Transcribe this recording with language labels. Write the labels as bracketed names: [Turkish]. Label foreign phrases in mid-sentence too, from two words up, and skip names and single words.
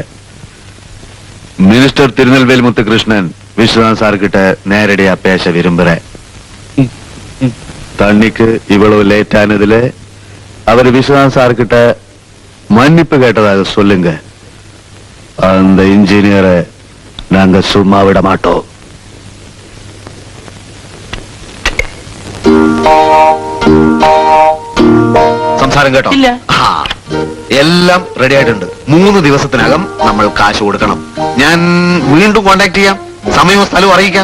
[Tamil] மினிஸ்டர் திருநெல்வேலி முத்துகிருஷ்ணன் விஸ்வநாத் சார் கிட்ட நேரடியா பேச விரும்புறேன். தண்ணிக்கு இவ்வளவு லேட் ஆனதுல அவர் விஸ்வநாத் சார் கிட்ட மன்னிப்பு கேட்டதாக சொல்லுங்க. அந்த இன்ஜினியரை நாங்க சும்மா விட மாட்டோம். [Malayalam] സംസാരം കേട്ടോ? ഇല്ല. എല്ലാം റെഡി ആയിട്ടുണ്ട്. 3 ദിവസത്തിനകം നമ്മൾ കാശ് കൊടുക്കണം. ഞാൻ വീണ്ടും കോണ്ടാക്ട് ചെയ്യാം. സമയവും സ്ഥലവും അറിയിക്കാം.